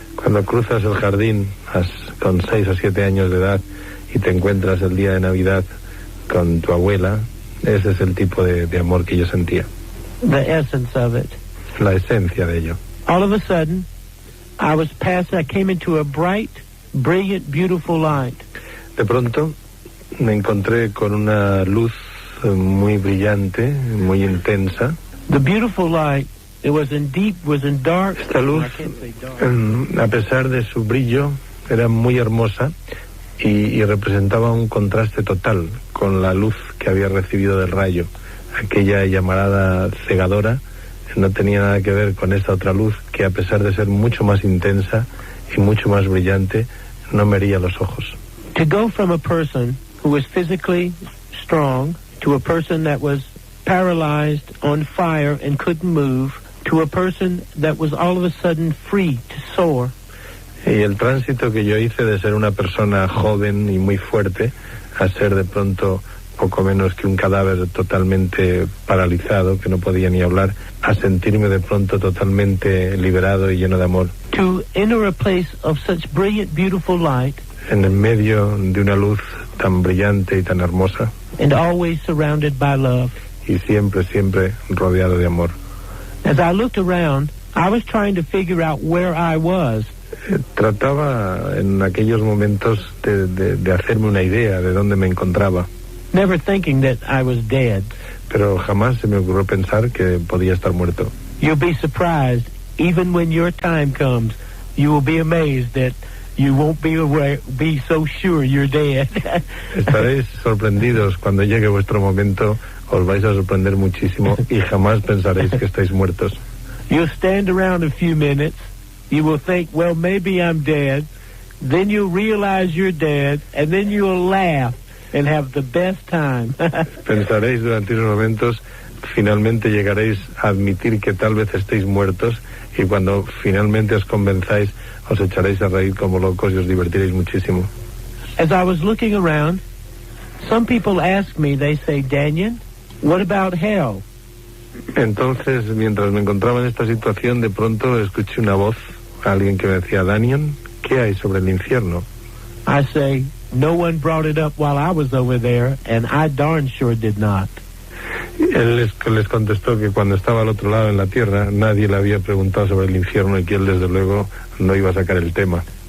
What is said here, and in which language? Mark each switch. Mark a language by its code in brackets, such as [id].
[es] Cuando cruzas el jardín con 6 o 7 años de edad y te encuentras el día de Navidad con tu abuela, ese es el tipo de amor que yo sentía. [en] The essence of it. [es] La esencia de ello. [en] All of a sudden, I came into a bright, brilliant, beautiful light. [es] De pronto me encontré con una luz muy brillante, muy intensa. [en] The beautiful light, it was in dark. [es] Esta luz, a pesar de su brillo, era muy hermosa y representaba un contraste total con la luz que había recibido del rayo. Aquella llamarada cegadora no tenía nada que ver con esta otra luz que, a pesar de ser mucho más intensa y mucho más brillante, no me hería los ojos. [en] To go from a person who was physically strong to a person that was paralyzed, on fire, and couldn't move, to a person that was all of a sudden free to soar. [es] Y el tránsito que yo hice de ser una persona joven y muy fuerte a ser de pronto poco menos que un cadáver totalmente paralizado, que no podía ni hablar, a sentirme de pronto totalmente liberado y lleno de amor. [en] To enter a place of such brilliant, beautiful light. [es] En el medio de una luz tan brillante y tan hermosa. [en] And always surrounded by love. [es] Y siempre, siempre rodeado de amor. [en] As I looked around, I was trying to figure out where I was. [es] Trataba en aquellos momentos de hacerme una idea de dónde me encontraba. [en] Never thinking that I was dead. [es] Pero jamás se me ocurrió pensar que podía estar muerto. [en] You'll be surprised, even when your time comes, you will be amazed that you won't be so sure you're dead. [es] Estaréis sorprendidos cuando llegue vuestro momento, os vais a sorprender muchísimo y jamás pensaréis que estáis muertos. [en] You'll stand around a few minutes, you will think, well, maybe I'm dead, then you'll realize you're dead, and then you'll laugh and have the best time. [es] Pensaréis durante unos momentos, finalmente llegaréis a admitir que tal vez estéis muertos, y cuando finalmente os convenzáis, os echaréis a reír como locos y os divertiréis muchísimo. [en] As I was looking around, some people ask me, they say, Daniel, what about hell? [es] Entonces, mientras me encontraba en esta situación, de pronto escuché una voz, alguien que me decía, Daniel, ¿qué hay sobre el infierno? [en] I say, no one brought it up while I was over there, and I darn sure did not. [es] Él les contestó que cuando estaba al otro lado en la tierra, nadie le había preguntado sobre el infierno y que él, desde luego, no iba a sacar el tema.